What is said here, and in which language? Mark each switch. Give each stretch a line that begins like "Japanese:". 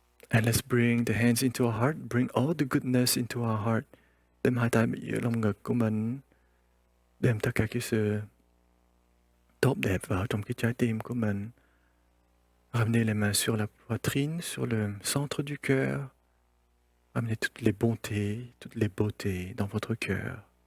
English: And let's bring the hands into our heart. Bring all the goodness into our heart.
Vietnamese: Đem hai tay giữa lồng ngực của mình. Đem tất cả cái sự tốt đẹp vào trong cái trái tim của mình.
French: Ramenez les mains sur la poitrine, sur le centre du cœur. Ramenez toutes les bontés, toutes les beautés dans votre cœur.